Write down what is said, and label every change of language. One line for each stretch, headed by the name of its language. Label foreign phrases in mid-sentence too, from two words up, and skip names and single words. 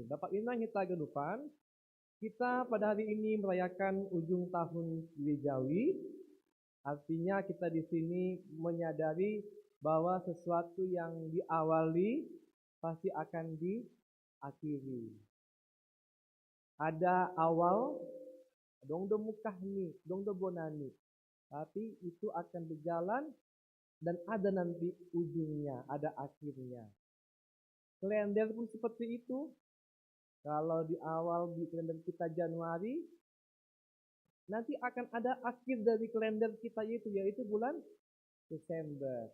Indonesian: Bapak Inang kita genupan, kita pada hari ini merayakan ujung tahun gerejawi. Artinya kita di sini menyadari bahwa sesuatu yang diawali pasti akan diakhiri. Ada awal,
Batak Simalungun: dongdo mukahni, dongdo bonani.
Indonesian: Tapi itu akan berjalan dan ada nanti ujungnya, ada akhirnya. Kalender pun seperti itu. Kalau di awal di kalender kita Januari, nanti akan ada akhir dari kalender kita yaitu bulan Desember.